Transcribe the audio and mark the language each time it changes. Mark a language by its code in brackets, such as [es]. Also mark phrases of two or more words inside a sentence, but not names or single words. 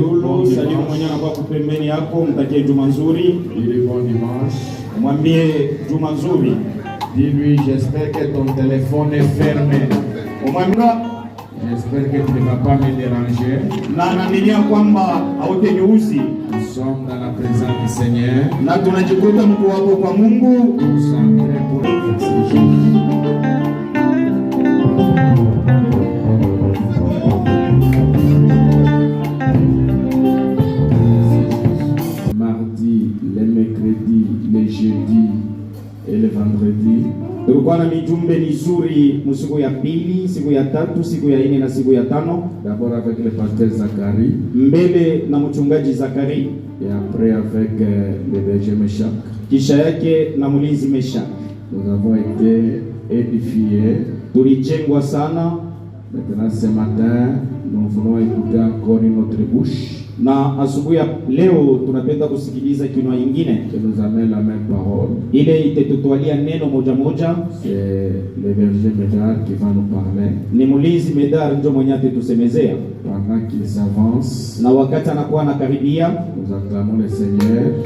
[sw] yako, salimu mwenye anakuwa kupembeni yako, mtakie juma nzuri. [fr] Dis-lui bon dimanche. [sw] Mwambie juma nzuri. [fr] Dis-lui, j'espère que ton téléphone est fermé. J'espère que tu ne vas pas me déranger. [sw] Na naaminia kwamba hautaniuzi. [fr] Nous sommes dans la présence du Seigneur. [sw] Na tunajikuta mko wako kwa Mungu. [fr] Concentré pour l'exercice. Les mercredis, les jeudis et les vendredis. [sw] Tulikuwa na mijumbe mizuri siku ya pili, siku ya tatu, siku ya nne na siku ya tano. [fr] D'abord avec le pasteur Zacharie. [sw] Mbele na mchungaji Zakari. [fr] Et après avec le berger Meshach. [sw] Kisha yake na mlinzi Meshach. [fr] Nous avons été édifiés. [sw] Tulijengwa sana. [fr] Maintenant ce matin, nous voulons écouter encore une autre bouche. [sw] Na asubuhi ya leo tunapenda kusikiliza kinwa ingine [fr] qui nous amène la même parole. [sw] Ile itetutwalia neno moja moja. [fr] C'est le berger Medar qui va nous parler. [sw] Ni mlinzi Medar ndio mwenye atatusemezea. [fr] Pendant qu'il s'avance, [sw] na wakati anakuwa anakaribia, [fr] nous acclamons le Seigneur.